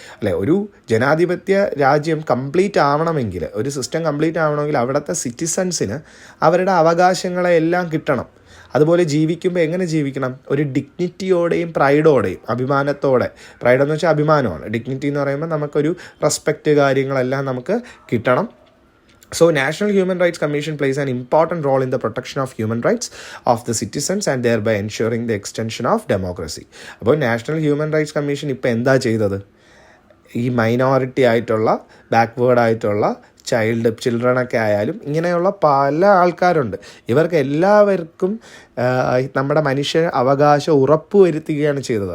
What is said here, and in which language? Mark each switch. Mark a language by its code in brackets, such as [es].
[ml] അല്ലേ, ഒരു ജനാധിപത്യ രാജ്യം കംപ്ലീറ്റ് ആവണമെങ്കിൽ, ഒരു സിസ്റ്റം കംപ്ലീറ്റ് ആവണമെങ്കിൽ അവിടുത്തെ സിറ്റിസൺസിന് അവരുടെ അവകാശങ്ങളെ എല്ലാം കിട്ടണം. അതുപോലെ ജീവിക്കുമ്പോൾ എങ്ങനെ ജീവിക്കണം? ഒരു ഡിഗ്നിറ്റിയോടെയും പ്രൈഡോടെയും, അഭിമാനത്തോടെ. പ്രൈഡ് എന്ന് വെച്ചാൽ അഭിമാനമാണ്. ഡിഗ്നിറ്റി എന്ന് പറയുമ്പോൾ നമുക്കൊരു റെസ്പെക്റ്റ് കാര്യങ്ങളെല്ലാം നമുക്ക് കിട്ടണം. [en] So, National Human Rights Commission plays an important role in the protection of human rights of the citizens and thereby ensuring the extension of democracy. [ml] അപ്പോൾ നാഷണൽ ഹ്യൂമൻ റൈറ്റ്സ് കമ്മീഷൻ ഇപ്പോൾ എന്താ ചെയ്തത്? ഈ മൈനോറിറ്റി ആയിട്ടുള്ള, backward ആയിട്ടുള്ള ചിൽഡ്രനൊക്കെ ആയാലും ഇങ്ങനെയുള്ള പല ആൾക്കാരുണ്ട്. ഇവർക്ക് എല്ലാവർക്കും നമ്മുടെ മനുഷ്യ അവകാശം ഉറപ്പുവരുത്തുകയാണ് ചെയ്തത്.